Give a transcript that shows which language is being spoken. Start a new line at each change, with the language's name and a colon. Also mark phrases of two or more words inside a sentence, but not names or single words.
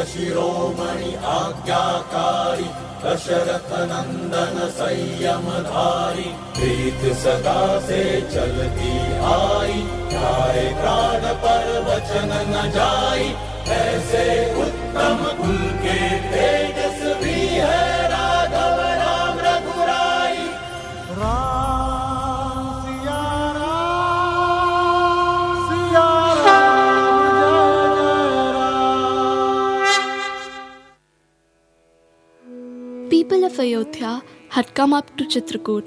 Hindi: शिरोमणि आज्ञाकारी दशरथ नंदन संयमधारी प्रीत सदा से चलती आई जाए प्राण पर वचन न जाई ऐसे उत्तम कुल के तेजस्वी है राघव राम रघुराई
English: People of Ayodhya had come up to Chitrakoot.